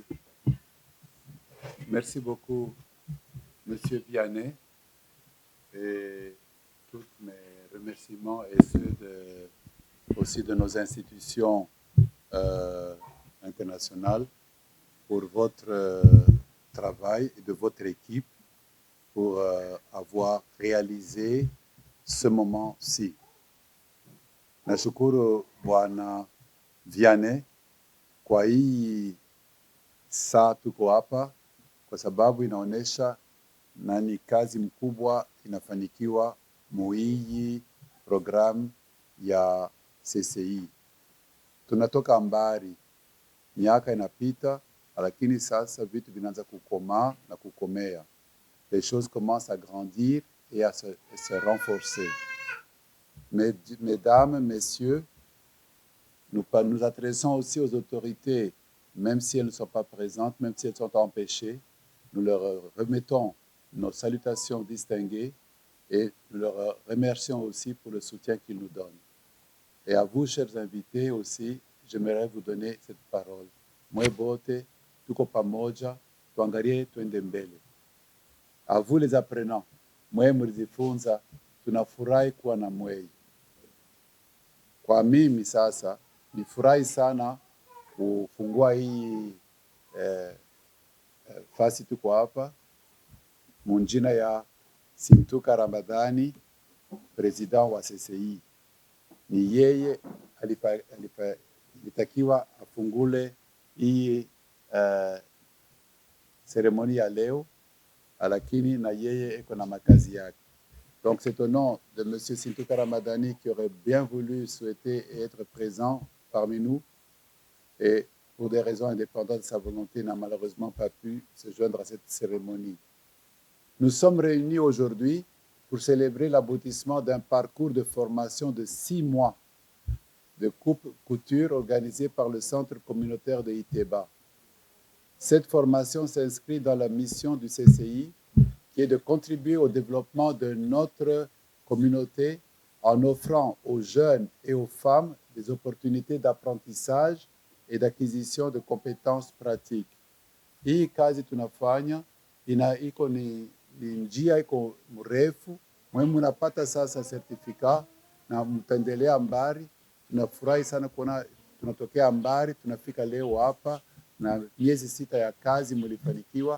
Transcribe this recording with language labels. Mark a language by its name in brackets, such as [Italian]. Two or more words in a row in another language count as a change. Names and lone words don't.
[French] Merci beaucoup, Monsieur Vianney, et tous mes remerciements et ceux aussi de nos institutions internationales pour votre travail et de votre équipe pour avoir réalisé ce moment-ci. [Swahili] Nashukuru Bwana Vianney kwa hii saa tuko hapa kwa sababu inaonesha nani kazi mkubwa inafanikiwa muhii programu ya CCI. Tunatoka mbali, miaka inapita, lakini sasa vitu vinaanza kukomaa na kukomea. [French] Les choses commencent à grandir et à se renforcer. Mesdames, messieurs, nous adressons aussi aux autorités, même si elles ne sont pas présentes, même si elles sont empêchées, nous leur remettons nos salutations distinguées et nous leur remercions aussi pour le soutien qu'ils nous donnent. Et à vous, chers invités aussi, j'aimerais vous donner cette parole. [Swahili] Mwe bote, tuko pamoja, tuangalie tuende mbele. [French] À vous les apprenants, [Swahili] mwe mlijifunza, tunafurahi kuwa na mwei. Kwa mimi sasa, nifurahi sana kufungua hii fasi tuko hapa, munjina ya Simtuka Ramadhani, president wa CCI. Ni yeye alitakiwa afungule hii seremoni ya leo, lakini na yeye iko na makazi yake. [French] Donc c'est au nom de Monsieur Simtuka Ramadhani qui aurait bien voulu souhaiter être présent parmi nous et pour des raisons indépendantes de sa volonté n'a malheureusement pas pu se joindre à cette cérémonie. Nous sommes réunis aujourd'hui pour célébrer l'aboutissement d'un parcours de formation de 6 mois de coupe-couture organisé par le Centre communautaire de Iteba. Cette formation s'inscrit dans la mission du CCI qui est de contribuer au développement de notre communauté en offrant aux jeunes et aux femmes des opportunités d'apprentissage et d'acquisition de compétences pratiques. [Swahili] Hii kazi tunafanya iko ni njia iko mrefu, mnapata sasa certificate na mpendelea mbari. Tunafurahi sana kuona tunatokea mbari, tunafika leo hapa na miezi 6 ya kazi mlifanikiwa.